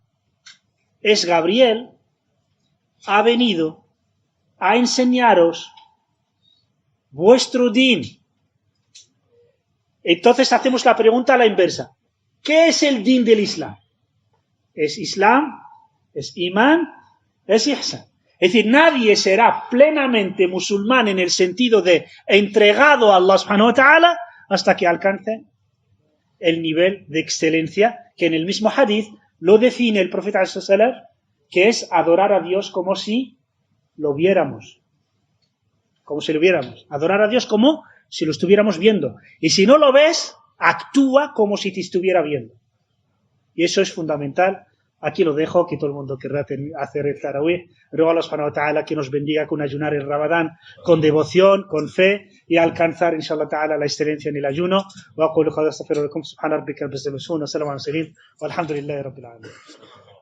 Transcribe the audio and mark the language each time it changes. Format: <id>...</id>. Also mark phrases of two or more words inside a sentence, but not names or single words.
<es>Es Gabriel, ha venido a enseñaros vuestro din. Entonces hacemos la pregunta a la inversa. ¿Qué es el din del Islam? ¿Es Islam? ¿Es imán? ¿Es ihsan? Es decir, nadie será plenamente musulmán en el sentido de entregado a</es> <ar>الله سبحانه وتعالى</ar> <es>hasta que alcance el nivel de excelencia que en el mismo hadith lo define el profeta ﷺ, que es adorar a Dios como si lo viéramos. Como si lo viéramos. Adorar a Dios como si lo estuviéramos viendo. Y si no lo ves, actúa como si te estuviera viendo. Y eso es fundamental. Aquí lo dejo, que todo el mundo querrá hacer el tarawih. Ruego a</es> <ar>الله سبحانه وتعالى</ar> <es>que nos bendiga con ayunar el Ramadán, con devoción, con fe, y alcanzar,</es> <ar>إن شاء الله تعالى,</ar> <es>la excelencia en el ayuno.</es> <ar>وأقول قولي أستغفر لكم سبحان ربك رب العزة عما يصفون وسلام على المرسلين والحمد لله رب العالمين.</ar>